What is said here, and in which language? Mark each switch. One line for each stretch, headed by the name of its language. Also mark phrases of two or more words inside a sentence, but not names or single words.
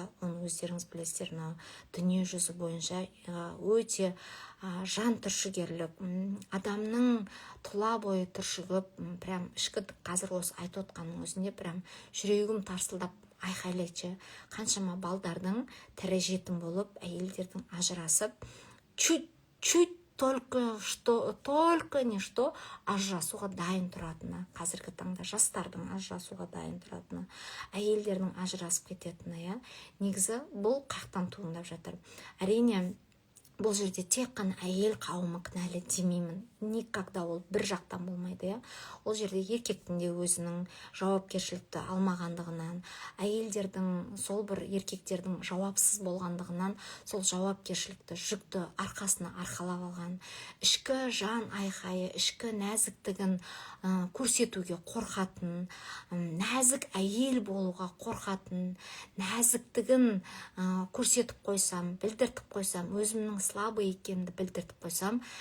Kazakh: Оны өздеріңіз білесіздер, дүние жүзі бойынша өте жан түршігерлік, адамның тұла бойы түршігіп, прям ішкі қазір осы айтып отқанның өзінде прям жүрегім тарсылдап айқайлайтшы. Қаншама балдардың тірі жетім болып, әйелдердің ажырасып,
Russian: чуть-чуть только нешто
Kazakh: ажырасуға дайын тұратыны, қазіргі таңда жастардың ажырасуға дайын тұратыны, әйелдердің ажырасып кететіні, негізі бұл қаяқтан туындап жатыр. Әрине бұл жерде тек қана әйел қауымы кінәлі демеймін. Никогда ол бір жақтан болмайды, Ол жерде еркектің де өзінің жауапкершілікті алмағандығынан, әйелдердің сол бір еркектердің жауапсыз болғандығынан, сол жауапкершілікті жүкті арқасына арқалап алған, ішкі жан айқайы, ішкі нәзіктігін көрсетуге қорқатын, нәзік әйел болуға қорқатын, нәзіктігін көрсетіп қойсам, білдіртіп қойсам, өзімнің слабый екенімді білдіртіп қойсам,